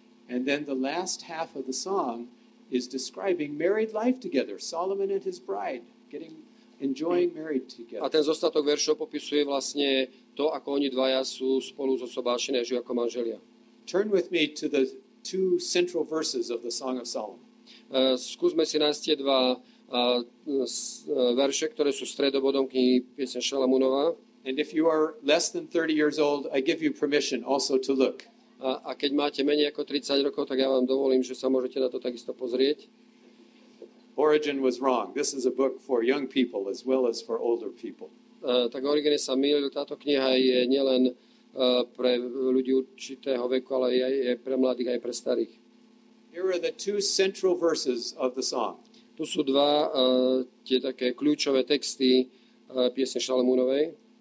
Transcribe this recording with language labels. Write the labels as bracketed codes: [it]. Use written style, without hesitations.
[en] And then the last half of the song is describing married life together, Solomon and his bride, enjoying married together. [sk] A ten zostatok veršov popisuje vlastne to, ako oni dvaja sú spolu zosobášení a žijú ako manželia. [en] Turn with me to the 2 central verses of the Song of Solomon. [sk] Skúsme si nájsť tie 2 verše, ktoré sú stredobodom knihy pieseň Šalamunova. [en] And if you are less than 30 years old, I give you permission also to look. [sk] A keď máte menej ako 30 rokov, tak ja vám dovolím, že sa môžete na to takisto pozrieť. [en] Origen was wrong. This is a book for young people as well as for older people. [sk] Tak Origene sa mýlil. Táto kniha je nielen pre ľudí určitého veku, ale je pre mladých aj pre starých. [en] Here are the 2 central verses of the song. [sk] Tu sú 2 tie také kľúčové texty piesne Šalamunovej.